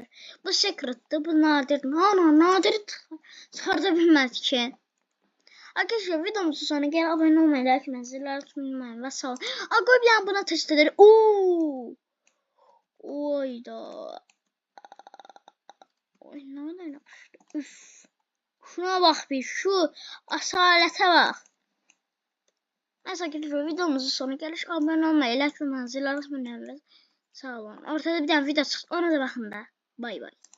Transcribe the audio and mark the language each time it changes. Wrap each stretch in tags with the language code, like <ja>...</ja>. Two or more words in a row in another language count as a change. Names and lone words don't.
<az>Bu secret'tı, bu nadirdir. Nadir çıxarda bilmədik ki.</az> <tr>Arkadaşlar videomuzun</tr> <az>sonuna gəl, abone olmayı, like etməyi, zilləri tutmayın və sağ olun. Qoy bir buna test edək. Oyda. Oy, nə yapışdı? Üf. Şuna bax bir, şu asalətə bax.</az> <tr>Neyse arkadaşlar videomuzun</tr> <az>sonuna gəliş. Abone olmayı, like etməyi, zilləri tutmayın və sağ olun. Ortada bir dənə video çıxdı. Ona da baxın da. Bay bay.</az>